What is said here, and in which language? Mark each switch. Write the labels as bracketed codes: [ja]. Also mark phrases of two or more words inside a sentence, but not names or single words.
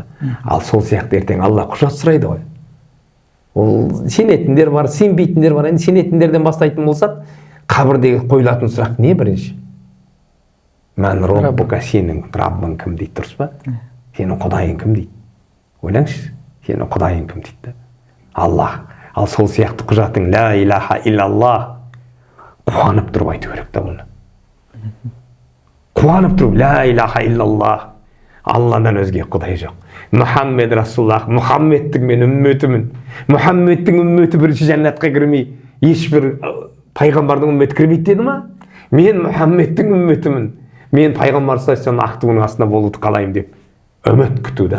[kk] Ал сол сияқты ертең Алла құжат сұрайды ғой. Ол сенетіндер бар, сенбейтіндер бар. Енді сенетіндерден бастайтын болсақ, қабірдегі қойылатын сұрақ не бірінші? [ar] من ربك, [kk] сенің Раббың кім дейді, дұрыс па? Сенің құдайың кім дейді? Ойлаңызшы, сенің құдайың кім дейді? Аллах. Ал сол сияқты құжатың [ar] لا إله إلا الله. [kk] Қуанып тұрып айту керек та оны. Қуанып тұрып, [ar] لا إله إلا الله, [kk] Алладан өзге құдай жоқ. Мұхаммед Расуллах, Мұхаммедтің мен үмметімін. Мұхаммедтің үмметі бірінші жәннатқа кірмей, ешбір пайғамбардың үмметі кірмейді деді ма? Мен Мұхаммедтің үмметімін. Мен пайғамбар [ar] صلى الله عليه [kk] ақтығының астында болуды қалаймын деп үміт күтуді.